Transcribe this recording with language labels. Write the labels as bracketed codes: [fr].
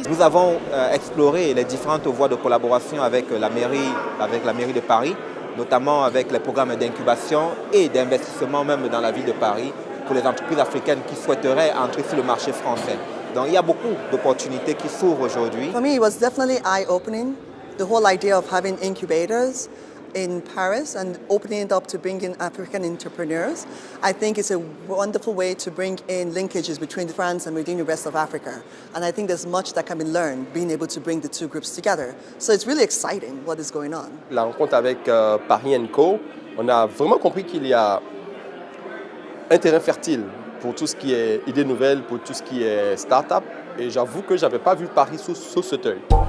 [fr] Nous avons exploré les différentes voies de collaboration avec la mairie de Paris, notamment avec les programmes d'incubation et d'investissement même dans la ville de Paris pour les entreprises africaines qui souhaiteraient entrer sur le marché français. Donc il y a beaucoup d'opportunités qui s'ouvrent aujourd'hui. [en] For me, it was definitely eye-opening, the whole idea of having incubators in Paris and opening it up to bring in African entrepreneurs. I think it's a wonderful way to bring in linkages between France and within the rest of Africa. And I think there's much that can be learned being able to bring the two groups together. So it's really exciting what is going on. [fr] La rencontre avec Paris & Co, on a vraiment compris qu'il y a un terrain fertile pour tout ce qui est idées nouvelles, pour tout ce qui est start-up. Et j'avoue que je n'avais pas vu Paris sous cet œil.